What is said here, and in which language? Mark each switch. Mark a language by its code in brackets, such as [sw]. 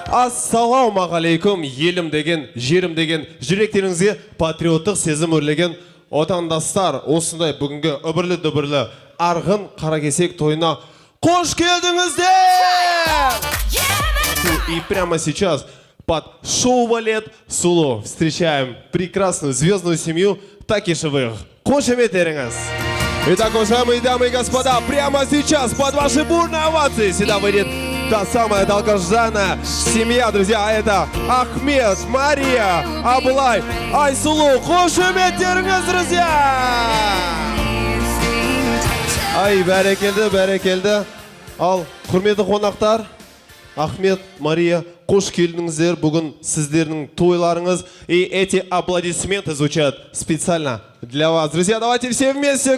[kk] Ассалаумағалейкум, елім деген, жерім деген, жүректеріңізге патриоттық сезім өрлеген отандастар, осындай бүгінгі үбірлі-дүбірлі арғын қаракесек тойына қош келдіңіздер! [ru] И прямо сейчас под шоу «Валет Сулу» встречаем прекрасную звездную семью Такишевых. [kk] Қошеметтеріңіз! [ru] Итак, уважаемые дамы и господа, прямо сейчас под ваши бурные овации сюда выйдет та самая долгожданная семья, друзья. Это Ахмет, Мария, Абылай, Айсулу. [kk] Қошеметтеріңіз, [ru] друзья! [kk] Ай, бәрекелді. Ал, құрметті қонақтар, Ахмет, Мария, қош келдіңіздер. Бүгін сіздердің тойларыңыз. [ru] И эти аплодисменты звучат специально для вас. Друзья, давайте все вместе.